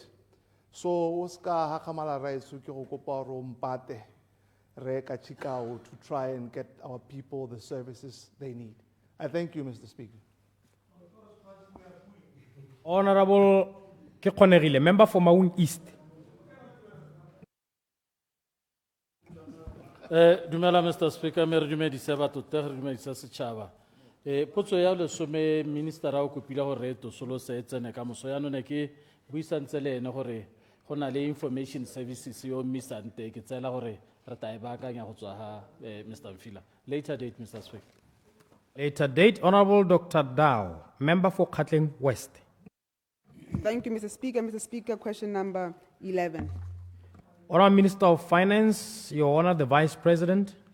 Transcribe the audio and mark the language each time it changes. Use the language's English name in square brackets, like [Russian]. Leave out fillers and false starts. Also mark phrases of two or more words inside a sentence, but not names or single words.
[English] So, Oscar Hakamala Raisu Kyokopa Rompate, Re Kachikau, to try and get our people the services they need. I thank you, Mr. Speaker. Honorable Kekonegile, member for Maun East. Dumela, Mr. [Tswana] Speaker, me re dumedisa batho te re dumedisa setšhaba. Potso ya lesome ministera o kopile gore re tosolosa e tsene ka moso ya none ke buisantse le ene gore go na le [English] information services [Tswana] yo mmisante ke tsela gore re ta e baakanya go tswa ha Mr. [English] Mfila. Later date, Mr. Speaker. Later date, Honorable Dr. Dow, member for Katleng West. Thank you, Mr. Speaker. Mr. Speaker, question number 11. Honorable Minister of Finance, Your Honor, the Vice President.